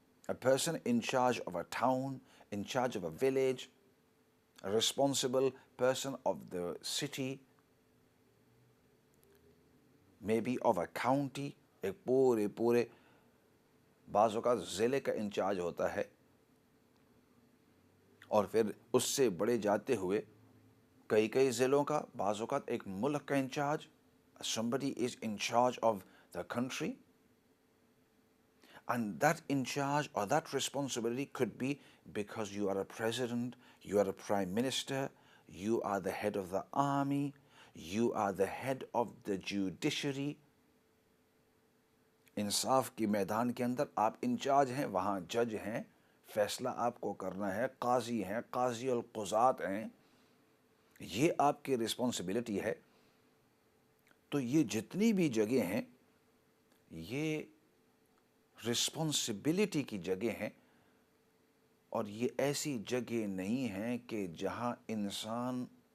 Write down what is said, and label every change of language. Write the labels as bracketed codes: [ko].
[en] A person in charge of a town, in charge of a village, a responsible person of the city, maybe of a county, [hi] एक पूरे बाज़ों का ज़िले का in charge होता है, और फिर उससे बड़े जाते हुए कई ज़िलों का, बाज़ों का एक मुल्क का in charge. [en] Somebody is in charge of the country, and that in charge or that responsibility could be because you are a president, you are a prime minister, you are the head of the army, you are the head of the judiciary. [hi] इंसाफ की मैदान के अंदर आप in charge हैं, वहाँ जज हैं, फैसला आपको करना है, काजी हैं, काजी और क़ुज़ात हैं, ये आपकी रिस्पॉन्सिबिलिटी है। तो ये जितनी भी जगह हैं, ये रिस्पॉन्सिबिलिटी की जगह हैं, और ये ऐसी जगह नहीं हैं कि जहाँ इंसान